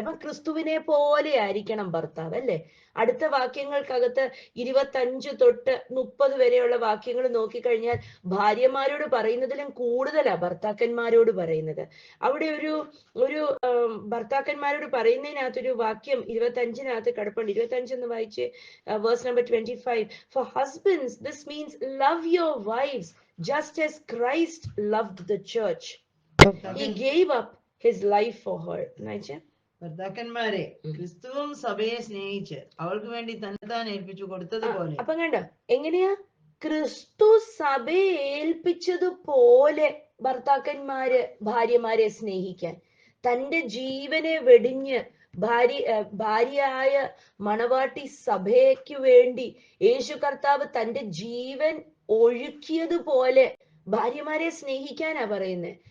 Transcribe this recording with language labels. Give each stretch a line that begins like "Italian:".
Malayalam: അപ്പൊ ക്രിസ്തുവിനെ പോലെ ആയിരിക്കണം ഭർത്താവ്, അല്ലേ? അടുത്ത വാക്യങ്ങൾക്കകത്ത് 25 തൊട്ട് 30 വരെയുള്ള വാക്യങ്ങൾ നോക്കിക്കഴിഞ്ഞാൽ ഭാര്യമാരോട് പറയുന്നതിലും കൂടുതലാ ഭർത്താക്കന്മാരോട് പറയുന്നത്. അവിടെ ഒരു ഭർത്താക്കന്മാരോട് പറയുന്നതിനകത്തൊരു വാക്യം 25-നകത്ത് കിടപ്പുണ്ട്.
English: 25
Malayalam: എന്ന് വായിച്ച്
English: Verse number 25. For husbands this means love your wifes just as Christ loved the church. He gave up his life for her.
Malayalam: ഭർത്താക്കന്മാരെ ക്രിസ്തുവും സഭയെ സ്നേഹിച്ച് അവൾക്ക് വേണ്ടി തന്നെത്താൻ ഏൽപ്പിച്ചു കൊടുത്തതുപോലെ. അപ്പൊ കണ്ടോ എങ്ങനെയാ? ക്രിസ്തു സഭയെ ഏൽപ്പിച്ചതുപോലെ ഭർത്താക്കന്മാര് ഭാര്യമാരെ സ്നേഹിക്കാൻ, തന്റെ ജീവനെ വെടിഞ്ഞ് ഭാര്യയായ മണവാട്ടി സഭയ്ക്ക് വേണ്ടി യേശു കർത്താവ് തന്റെ ജീവൻ ഒഴുക്കിയതുപോലെ ഭാര്യമാരെ സ്നേഹിക്കാനാ പറയുന്നത്.